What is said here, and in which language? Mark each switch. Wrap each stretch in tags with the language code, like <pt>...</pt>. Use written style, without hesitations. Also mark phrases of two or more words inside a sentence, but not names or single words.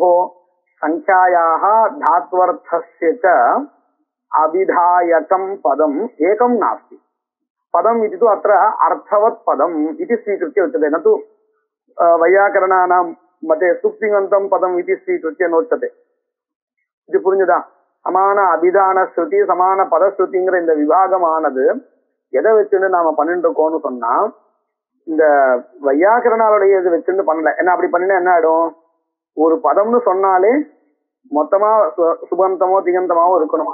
<sa>संख्यायाः धात्वर्थस्य च अभिधायकं पदम् एकं नास्ति। पदम् इति तु अत्र अर्थवत् पदम् इति स्वीकृत्य उच्यते, न तु वैयाकरणानां मते सुप्तिङन्तं पदम् इति स्वीकृत्य नोच्यते।</sa> <ta>இது புரிஞ்சுதா?</ta> <sa>समान अभिधान श्रुति</sa> <ta>சமான பதஸ்ருதிங்கிற இந்த விபாகமானது எதை வச்சுன்னு நாம பண்ணிட்டு இருக்கோம்னு சொன்னா, இந்த வையாக்கரனாலுடைய இது வச்சுன்னு பண்ணல. என்ன அப்படி பண்ணினா என்ன ஆயிடும்? ஒரு பதம்னு சொன்னாலே மொத்தமா சுபந்தமோ திகந்தமாவோ இருக்கணும்.</ta>